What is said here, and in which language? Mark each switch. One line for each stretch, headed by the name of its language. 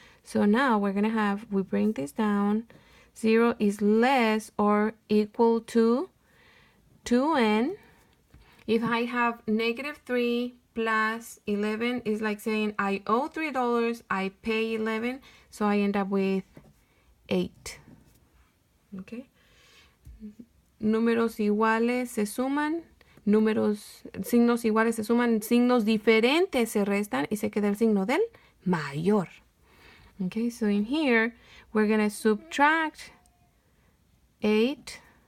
English: So now we're going to have, we bring this down. 0 is less or equal to 2n. If I have -3 plus 11, is like saying I owe $3, I pay 11, so I end up with 8. Okay.
Spanish: Números iguales se suman, signos iguales se suman, signos diferentes se restan y se queda el signo del mayor.
English: Okay, so in here we're going to subtract 8.